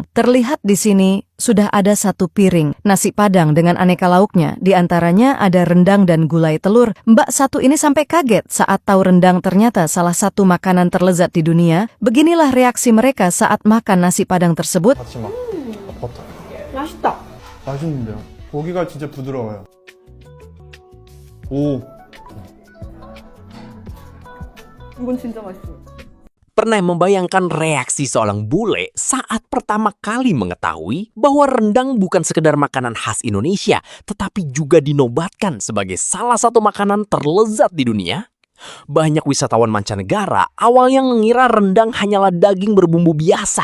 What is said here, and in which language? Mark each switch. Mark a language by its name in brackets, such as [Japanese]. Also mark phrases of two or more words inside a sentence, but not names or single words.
[Indonesian] Terlihat di sini sudah ada satu piring nasi Padang dengan aneka lauknya. Di antaranya ada rendang dan gulai telur. Mbak satu ini sampai kaget saat tahu rendang ternyata salah satu makanan terlezat di dunia. Beginilah reaksi mereka saat makan nasi Padang tersebut. [Korean] 맛있다. 맛있는데요. 고기가 진짜 부드러워요. 오. 이건 진짜 맛있어. [Indonesian] Pernah membayangkan reaksi seorang bule saat pertama kali mengetahui bahwa rendang bukan sekedar makanan khas Indonesia, tetapi juga dinobatkan sebagai salah satu makanan terlezat di dunia? Banyak wisatawan mancanegara awalnya mengira rendang hanyalah daging berbumbu biasa.